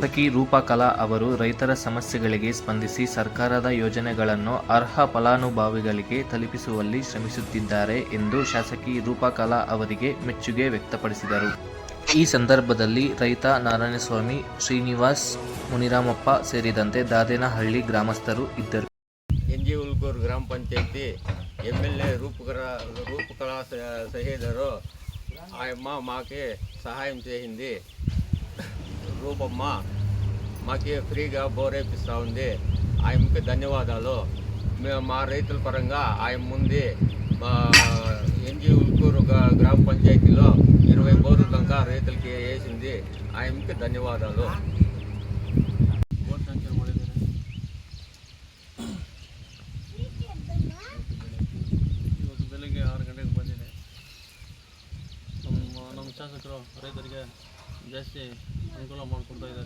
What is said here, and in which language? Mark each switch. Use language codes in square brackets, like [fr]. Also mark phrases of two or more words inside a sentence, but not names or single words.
[kn] ಶಾಸಕಿ ರೂಪಾ ಕಲಾ ಅವರು ರೈತರ ಸಮಸ್ಯೆಗಳಿಗೆ ಸ್ಪಂದಿಸಿ ಸರ್ಕಾರದ ಯೋಜನೆಗಳನ್ನು ಅರ್ಹ ಫಲಾನುಭವಿಗಳಿಗೆ ತಲುಪಿಸುವಲ್ಲಿ ಶ್ರಮಿಸುತ್ತಿದ್ದಾರೆ ಎಂದು ಶಾಸಕಿ ರೂಪಾ ಕಲಾ ಅವರಿಗೆ ಮೆಚ್ಚುಗೆ ವ್ಯಕ್ತಪಡಿಸಿದರು. ಈ ಸಂದರ್ಭದಲ್ಲಿ ರೈತ ನಾರಾಯಣಸ್ವಾಮಿ, ಶ್ರೀನಿವಾಸ್, ಮುನಿರಾಮಪ್ಪ ಸೇರಿದಂತೆ ದಾದೇನಹಳ್ಳಿ ಗ್ರಾಮಸ್ಥರು ಇದ್ದರು. [te] ಎನ್.ಜಿ. ಉಲ್ಕೂರು ಗ್ರಾಮ ಪಂಚಾಯತಿ ఎమ్మెల్యే రూపకళా సహోదరు ఆయమ్మ మాకి సహాయం చేసింది. రూపమ్మ మాకి ఫ్రీగా బోర్ వేపిస్తూ ఉంది. ఆయమ్మకి ధన్యవాదాలు. మేము మా రైతుల పరంగా ఆయన ముందు ఎన్.జి. ఉల్కూరు గ్రామ పంచాయతీలో 20 బోర్లు దాకా రైతులకి వేసింది. ఆయమ్మకి ధన్యవాదాలు. [kn] ಬೆಳಗ್ಗೆ 6 ಗಂಟೆಗೆ ಬಂದಿದೆ. ನಮ್ಮ ಶಾಸಕರು ರೈತರಿಗೆ ಜಾಸ್ತಿ ಅನುಕೂಲ ಮಾಡಿಕೊಡ್ತಾ ಇದ್ದಾರೆ.